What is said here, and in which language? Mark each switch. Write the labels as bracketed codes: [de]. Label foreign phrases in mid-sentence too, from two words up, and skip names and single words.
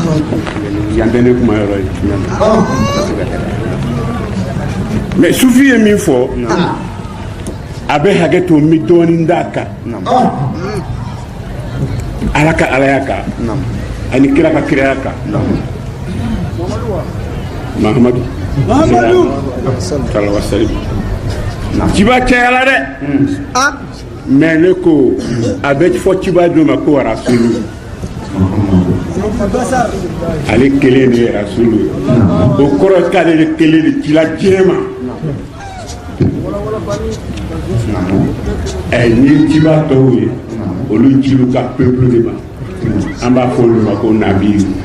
[bm] yan tɛ ne kuma yɔrɔ ye mais sufi ye min fɔ a bɛ hakɛ to n bɛ dɔɔnin d'a kan ala ka alaya kan ani kira ka kiraya kan mahamadu [ar] صلى الله عليه وسلم [bm] ciba cayala dɛ mais ne ko a bɛ fɔ ciba dɔ ma ko rasulu ale kelen de ye rasulu o kɔrɔ k'ale de kelen de cila diɲɛ ma ni ciba tɔw ye olu cilu ka peuple de ma an b'a fɔ olu ma ko nabiyu